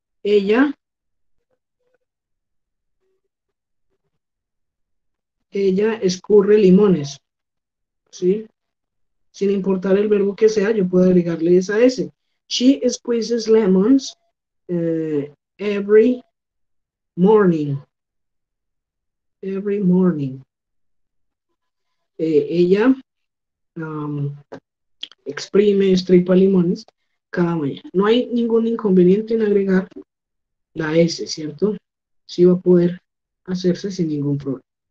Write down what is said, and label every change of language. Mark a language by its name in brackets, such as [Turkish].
[Spanish] Ella escurre limones, ¿sí? Sin importar el verbo que sea, yo puedo agregarle esa S. [English] She squeezes lemons every morning. Every morning. [Spanish] Ella exprime, estripa limones cada mañana. No hay ningún inconveniente en agregar la S, ¿cierto? Sí va a poder hacerse sin ningún problema.